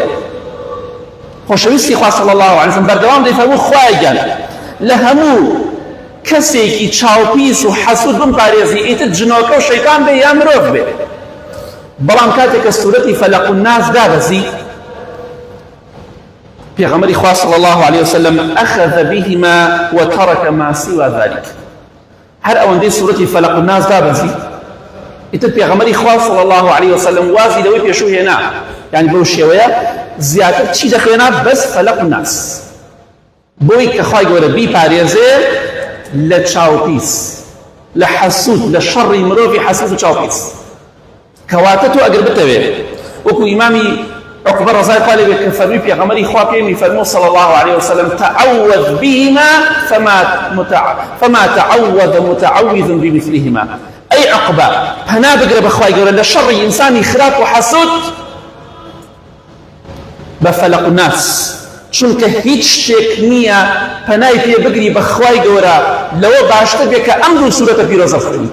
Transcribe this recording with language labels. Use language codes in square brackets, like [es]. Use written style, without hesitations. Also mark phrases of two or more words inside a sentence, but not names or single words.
[ckb] خۆشەویستی خوا [ar] صلی الله علیه وسلم [ckb] بەردەوام دەیفەرموو خوایە گیان لە هەموو کەسێکی چاوپیس و حەسوود بمپارێزی، ئیتر جنۆکە و شەیطان بێ یا مرۆڤ بێ. بەڵام کاتێک کە سوورەتی فەلەق و ناس دابەزی، پێغەمبەری خوا [ar] صلی الله عليه وسلم أخذ بهما وترك ما سوى ذلك. [ckb] هەر ئەوەندەی سوورەتی فەلەق و ناس دابەزی، ئیتر پێغەمبەری خوا [ar] صلی الله عليه وسلم [ckb] وازی لەوەی پێشوو هێنا، یعنی بەو شێوەیە زیاتر چی دەخوێنا؟ بەس فەلەق و ناس، بۆی کە خوای گەورە بیپارێزێ لە چاوپیس، لە حەسوود، لە شەڕی مرۆڤی حەسوود و چاوپیس. کەواتە تۆ ئەگەر بتەوێ وەکو ئیمامی عقبە ڕەزای خوا لێ بێ کە فەرمی پێغەمبەری خوا پێمی فەرموو [ar] صلی الله عليه وسلم تعوذ بهما فما تعوذ متعوذ بمثلهما. [ckb] ئەی عقبە پەنا بگرە بەخوای گەورە لە شەڕی ئینسانی خراپ و حەسوود بە فەلەق و ناس، چونکە هیچ شتێک نییە پەنای پێ بگری بەخوای گەورە لەوە باشتر بێ کە ئەم دوو سوورەتە پیرۆزە بخوێنی.